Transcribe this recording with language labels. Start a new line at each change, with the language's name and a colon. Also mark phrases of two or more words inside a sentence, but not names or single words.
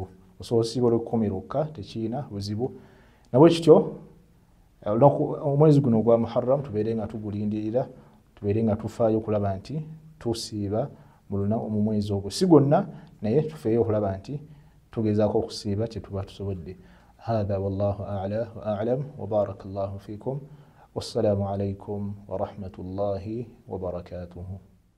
Ganda: Osobola osiiba olw'ekkumi lwokka, tekiina buzibu. Nabwe kityo omwezi guno ogwa Muharram tubeere nga tugulindirira, tubeere nga tufaayo okulaba nti tusiiba mu mwezi ogwo. Si gwonna, naye tufeeyo okulaba nti tugezaako okusiiba kye tuba tusobodde.
Arabic: هذا والله أعلى وأعلم وبارك الله فيكم. والسلام عليكم ورحمة الله وبركاته.